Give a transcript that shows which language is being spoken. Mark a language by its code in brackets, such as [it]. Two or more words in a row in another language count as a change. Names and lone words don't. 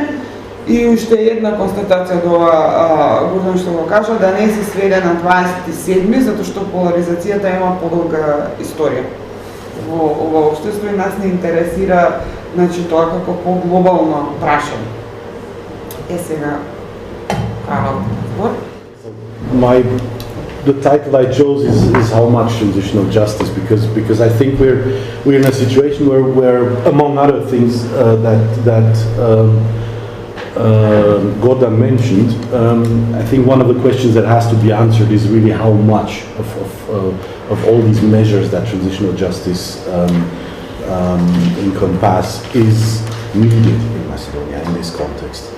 [mk] И уште една констатација до ова, Гордан што го кажа, да не се сведе на 27-ми, затоа што поларизацијата има подолга историја во ова општество и нас не интересира, значи, тоа како по-глобално прашање. Сега, Карл, збор. [en] The title I chose is how much transitional justice, because I think we're in a situation where among other things Gordan mentioned, I think one of the questions that has to be answered is really how much of all these measures that transitional justice encompass is needed in Macedonia in this context.